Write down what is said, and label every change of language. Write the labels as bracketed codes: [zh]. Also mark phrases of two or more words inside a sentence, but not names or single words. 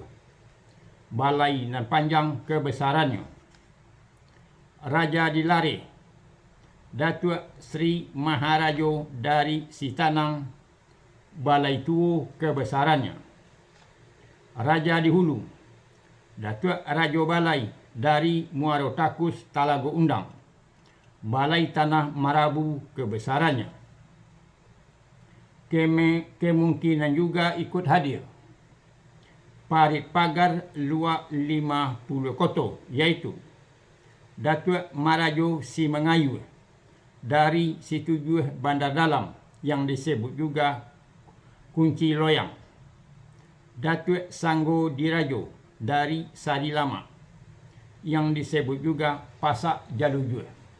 [id] Balai Nan Panjang kebesarannya, Raja di Lare, Datuk Sri Maharajo dari Sitanang, Balai Tuo kebesarannya, Raja di Hulu, Datuk Rajo Balai dari Muaro Takus Talago Undang, Balai Tanah Marabu kebesarannya. Kemungkinan juga ikut hadir Parit Pagar Luak 50 Koto, yaitu Datuk Marajo Simangayu dari Situjuh Bandar Dalam yang disebut juga Kunci Loyang, Datuk Sanggo Dirajo dari Sari Lama yang disebut juga Pasak Jalujur.